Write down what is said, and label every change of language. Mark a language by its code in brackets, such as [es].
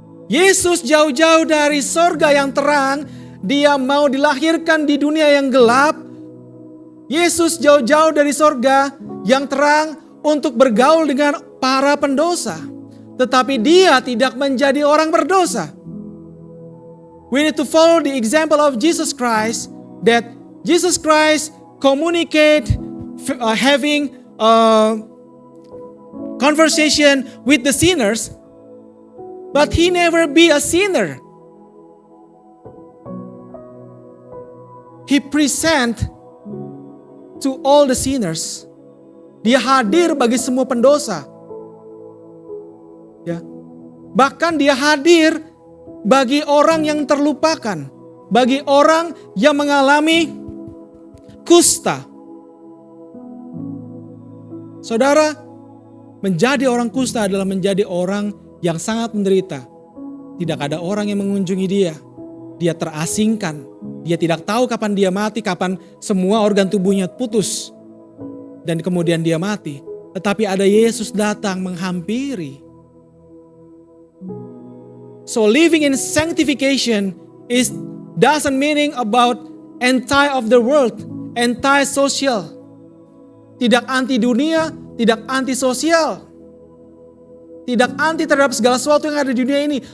[id] Yesus jauh-jauh dari sorga yang terang, dia mau dilahirkan di dunia yang gelap. Yesus jauh-jauh dari sorga yang terang untuk bergaul dengan para pendosa. Tetapi dia tidak menjadi orang berdosa. [en] We need to follow the example of Jesus Christ, that Jesus Christ communicate, having a conversation with the sinners, but he never be a sinner. He present to all the sinners. [id] Dia hadir bagi semua pendosa. Ya. Bahkan dia hadir bagi orang yang terlupakan, bagi orang yang mengalami kusta. Saudara, menjadi orang kusta adalah menjadi orang yang sangat menderita. Tidak ada orang yang mengunjungi dia. Dia terasingkan. Dia tidak tahu kapan dia mati, kapan semua organ tubuhnya putus. Dan kemudian dia mati. Tetapi ada Yesus datang menghampiri. [en] So living in sanctification doesn't meaning about entire of the world, entire social. [id] Tidak anti dunia, tidak anti sosial. Tidak anti terhadap segala sesuatu yang ada di dunia ini.